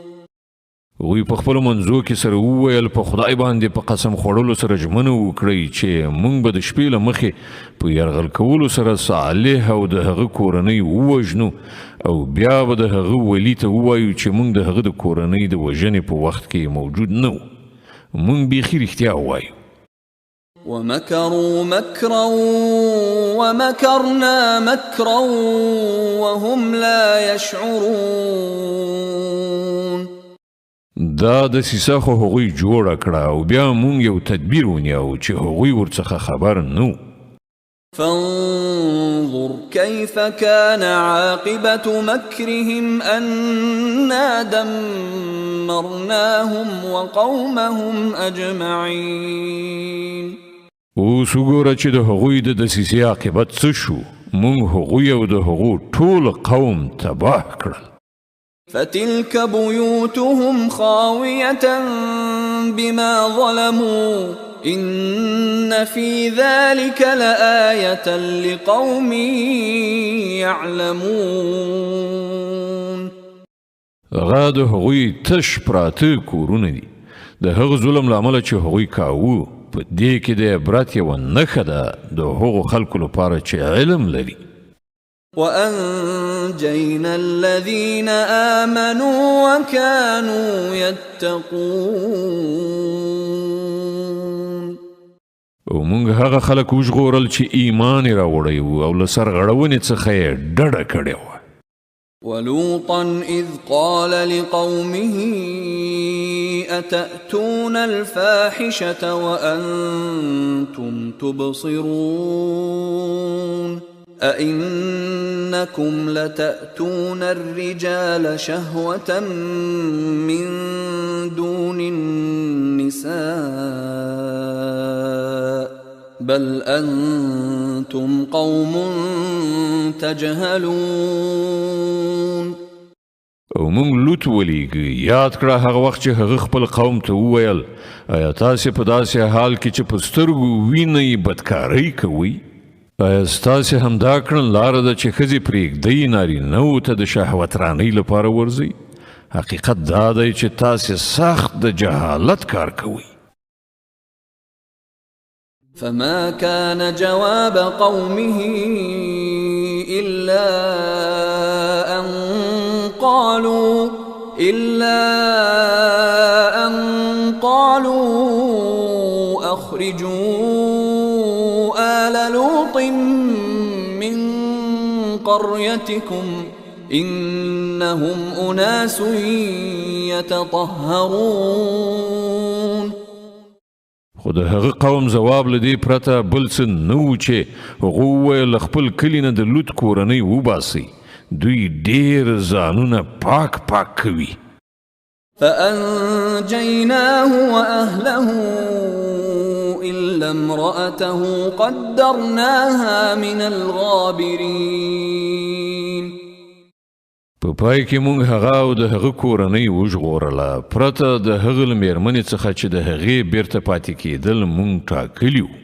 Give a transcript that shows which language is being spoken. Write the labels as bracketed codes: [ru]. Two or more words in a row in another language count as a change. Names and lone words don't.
[ps] وی په خپل منځو کې سره وویل په خدای باندې په قسم خوړلو سره ژمنه وکړئ چې مونږ به د شپې له مخې په یرغل کولو سره صالح او د هغه کورنۍ ووژنو او بیا به د هغه ولی ته ووایو چې مونږ د هغه د کورنۍ د وژنې په وخت کې موجود نه وو. مونږ بیخي رښتیا ووایو. [ar] ومكروا مكرا ومكرنا مكرا وهم لا يشعرون. [ps] دا د سیسه خو هغوی جوړه کړه او بیا مونږ یو تدبیر ونیو چې هغوی ورڅخه خبر نو. [ar] فانظر كيف كان عاقبة مكرهم أنا دمرناهم وقومهم أجمعين. [ps] اوس وګوره چې د هغوی د دسیسې عاقبت څه شو. مونږ هغوی او د هغو ټول قوم تباه کړل. [ar] فتلك بيوتهم خاوية بما ظلموا إن في ذلك لآية لقوم يعلمون. [ps] هغه د هغوی تش پراته کورونه دي. د هغه ظلم لامل چې هغوی کاوه په دې کې د عبرت یوه نښه ده د هغو خلکو لپاره چې علم لري. [ar] وأنجينا الذين آمنوا وكانوا يتقون. [ps] او مونږ هغه خلک وژغورل چې ایمان یې راوړی و او له سرغړونې څخه یې ډډه کړې وه. [ar] ولوطا إذ قال لقومه أتأتون الفاحشة وأنتم تبصرون أئنكم لتأتون الرجال شهوة من دون النساء بل أنتم قوم تجهلون. [ps] او مونږ لوط ولیږي یاد کړه هغه وخت چې هغه خپل قوم ته وویل آیا تاسې په داسې حال کې چې په سترګو وینئ بدکارۍ کوئ؟ آیا ستاسې همدا کړنلاره ده چې ښځې پرېږدئ نارینهو ته د شهوترانۍ لپاره ورځئ؟ حقیقت دا دی چې تاسې سخت د جهالت کار کوئ. [ar] فما كان جواب قومه إلا أن قالوا أخرجوا آل لوط من قريتكم إنهم أناس يتطهرون. [ps] خو د هغه قوم ځواب له دې پرته بل څه نه و چې هغه وویل خپل کلي نه د لوط کورنۍ وباسئ. دوی ډېر ځانونه پاک پاک کوي. [ar] فأنجيناه وأهله إلا امرأته قدرناها من الغابرين. [ps] په پای کې مونږ هغه او د هغه کورنۍ وژغورله پرته د هغه له مېرمنې څخه چې د هغې بیرته پاتې کېدل مونږ ټاکلي وو.